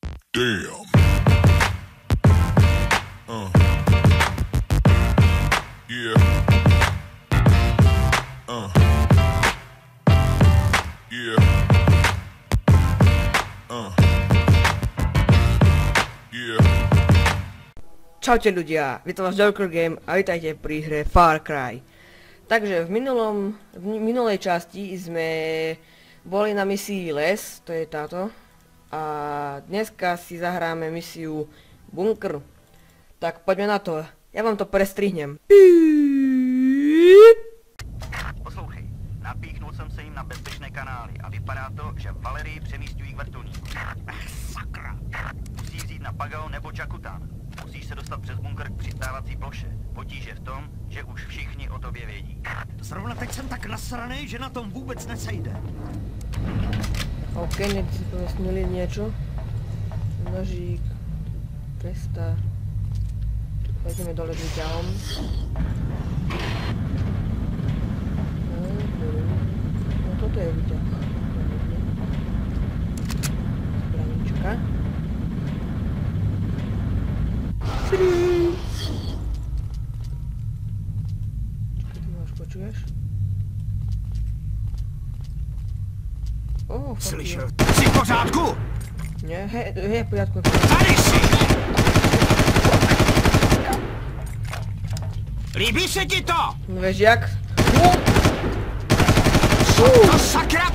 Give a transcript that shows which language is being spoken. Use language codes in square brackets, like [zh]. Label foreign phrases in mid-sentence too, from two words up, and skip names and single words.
[en] Damn. Yeah. Yeah. Yeah. [sk] Čaute ľudia, vítam vás Joker Game a vítajte pri hre Far Cry. Takže v minulej časti sme boli na misii Les, to je táto. A dneska si zahráme misiu Bunker. Tak poďme na to, ja vám to prestrihnem. [cs] Poslouchej, napíchnul jsem se jim na bezpečné kanály a vypadá to, že Valerii přemísťují k vrtulníku. Sakra! Musí vzít na Pagao nebo Jakután. Musíš se dostat přes bunkr k přistávací ploše. Potíž je v tom, že už všichni o tobě vědí. Zrovna teď jsem tak nasranej, že na tom vůbec nesejde. [sk] OK, niekde si povesnili niečo. Nožík, pesta. Pôjdeme dole výťahom. No toto je výťah. Zbranička. Čo ty máš, počuješ? Oh, [cs] Slyšel, jsi v pořádku? [sk] Nie, hej, v poriadku. [cs] Tady jsi! Líbí se ti to? [sk] No vieš jak? To sakra!